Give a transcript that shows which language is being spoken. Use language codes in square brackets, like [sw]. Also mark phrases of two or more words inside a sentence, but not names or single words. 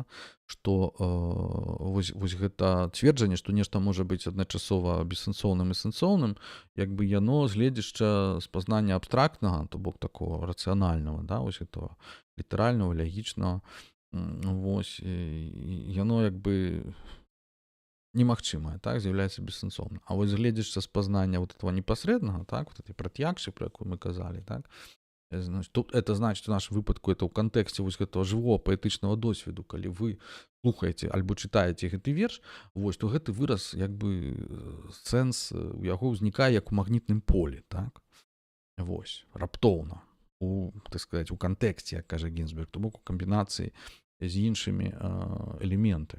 [be] Што вось гэта цверджанне, што нешта можа быць адначасова бессэнсоўным і сэнсоўным, як бы яно з гледзяча спазнання абстрактнага, то бок такого рацыянальнага, да? Вось этого літаральнага, лягічнага, вось, яно як бы немагчымае, так, з'яўляецца бессэнсоўным. А вось з гледзяча спазнання [ru] вот этого [be] непасрэднага, так, [ru] вот этой [be] прат'якшы, про якую мы казалі, так, [ru] это значит, [be] в нашем выпадку это ў кантэксце вось гэтага жывого паэтычнага досведу, калі вы слухаеце альбо чытаеце гэты верш, вось, то гэты выраз як бы сэнс у яго ўзнікае як у магнітным полі, так, вось, раптоўна, так сказаць, у кантэксце, як кажа Гінзберг, то бок у камбінацыі з іншымі элементамі.